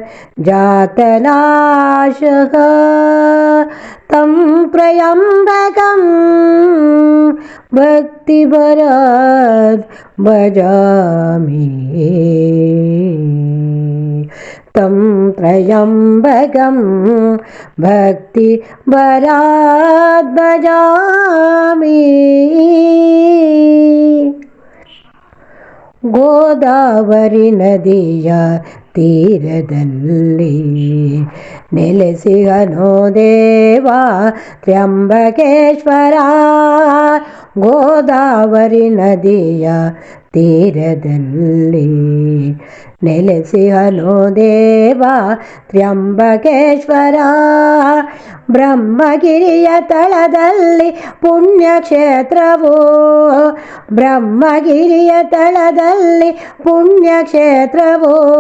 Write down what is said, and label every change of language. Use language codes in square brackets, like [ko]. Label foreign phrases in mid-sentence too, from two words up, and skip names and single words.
[sa] जातनाशः तं त्र्यम्बकं भक्तिभरात् भजामि तं त्र्यम्बकं भक्तिभरात् भजामि। [kn] ಗೋದಾವರಿ ನದಿಯ ತೀರದಲ್ಲಿ ನೆಲೆಸಿಹನೋ ದೇವ ತ್ರ್ಯಂಬಕೇಶ್ವರ ಗೋದಾವರಿ ನದಿಯ ತೀರದಲ್ಲಿ ನೆಲೆಸಿಹನೋ ದೇವ ತ್ರ್ಯಂಬಕೇಶ್ವರ ಬ್ರಹ್ಮಗಿರಿಯ ತಳದಲ್ಲಿ ಪುಣ್ಯಕ್ಷೇತ್ರವೋ ಬ್ರಹ್ಮಗಿರಿಯ ತಳದಲ್ಲಿ ಪುಣ್ಯಕ್ಷೇತ್ರವೋ